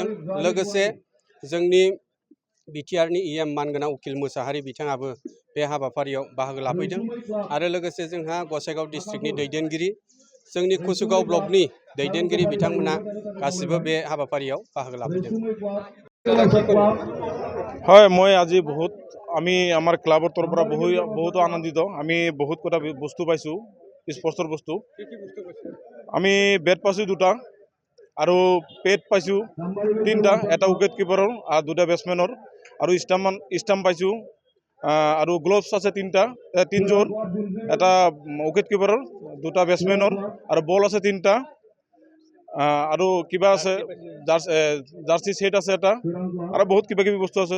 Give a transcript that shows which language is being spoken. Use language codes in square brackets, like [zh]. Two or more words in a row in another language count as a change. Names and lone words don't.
[brx] लोगोसे जोंनि बिटिआरनि मानगोनां उकिल मोसाहारि बिथाङाबो बे हाबाफारियाव बाहागो लाफैदों आरो लोगोसे जोंहा गसाइगाव डिस्ट्रिक्टनि दैदेनगिरि जोंनि कुसुगाव ब्लकनि दैदेनगिरि बिथांमोना गासिबो बे हाबाफारियाव बाहागो लाफैदों। [as] হয় মই আজি আমি আমাৰ ক্লাবৰ তৰফৰ পৰা বহুতো আনন্দিত। আমি বহুত কথা বস্তু পাইছোঁ স্পৰ্টছৰ বস্তু। আমি বেট পাইছোঁ 2টা আৰু পেড পাইছোঁ 3টা, এটা উইকেট কিপাৰৰ আৰু 2টা বেটছমেনৰ আৰু ষ্টাম্প পাইছোঁ আৰু গ্লভছ আছে 3যোৰ, এটা উইকেট কিপাৰৰ 2টা বেটছমেনৰ আৰু বল আছে 3টা আৰু কিবা আছে জাৰ্চি সেট আছে এটা আৰু বহুত কিবা কিবি বস্তু আছে।